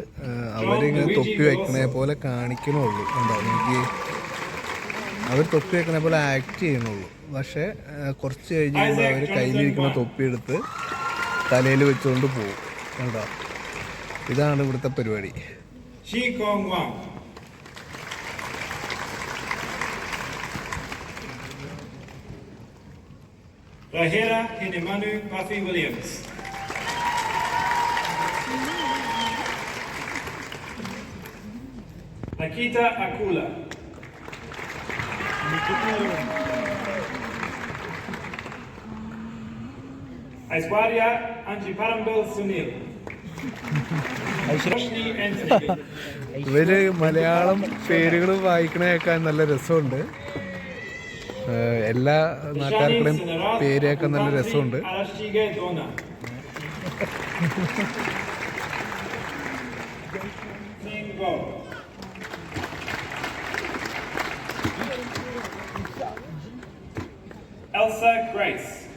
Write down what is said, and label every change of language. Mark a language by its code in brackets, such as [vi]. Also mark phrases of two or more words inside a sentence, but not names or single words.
[ml] അവരിങ്ങനെ തൊപ്പി വയ്ക്കണേ പോലെ കാണിക്കണുള്ളൂ. എന്താ എനിക്ക് അവർ തൊപ്പി വയ്ക്കണ പോലെ ആക്ട് ചെയ്യണുള്ളൂ. പക്ഷേ കുറച്ച് കഴിഞ്ഞ് കഴിയുമ്പോൾ അവർ കയ്യിലിരിക്കുന്ന തൊപ്പിയെടുത്ത് തലയിൽ വെച്ചുകൊണ്ട് പോകും. കണ്ടോ, ഇതാണ് ഇവിടുത്തെ പരിപാടി. Rahera Hinemanu Puffy Williams. Nikita Akula. Aishwarya Anjiparambil Sunil. Roshni Anthony. ഇവര് മലയാളം പേരുകൾ വായിക്കണേക്കാൻ നല്ല രസമുണ്ട്. എല്ലാ നാട്ടുകാർക്കുടെയും പേരൊക്കെ നല്ല രസമുണ്ട്. Elsa Grace.